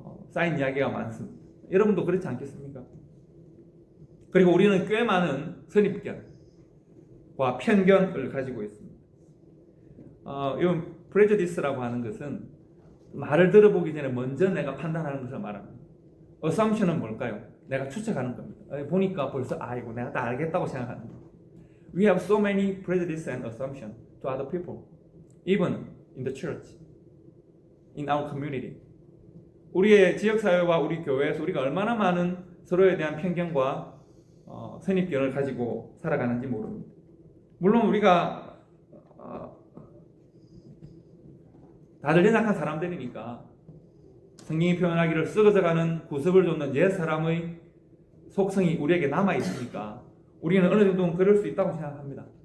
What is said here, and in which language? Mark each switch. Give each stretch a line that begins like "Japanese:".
Korean: 쌓인 이야기가 많습니다. 여러분도 그렇지 않겠습니까? 그리고 우리는 꽤 많은 선입견과 편견을 가지고 있습니다. 이건 prejudice라고 하는 것은 말을 들어보기 전에 먼저 내가 판단하는 것을 말합니다. assumption은 뭘까요? 내가 추측하는 겁니다. 보니까 벌써 이거 내가 다 알겠다고 생각하는 겁니다.
English: We have so many prejudice and assumption to other people, even in the church, in our community.
Korean: 우리의 지역사회와 우리 교회에서 우리가 얼마나 많은 서로에 대한 편견과 선입견을 가지고 살아가는지 모릅니다. 물론 우리가 다들 연약한 사람들이니까 성경이 표현하기를 썩어져가는 구습을 돋는 옛 사람의 속성이 우리에게 남아있으니까 우리는 어느 정도는 그럴 수 있다고 생각합니다.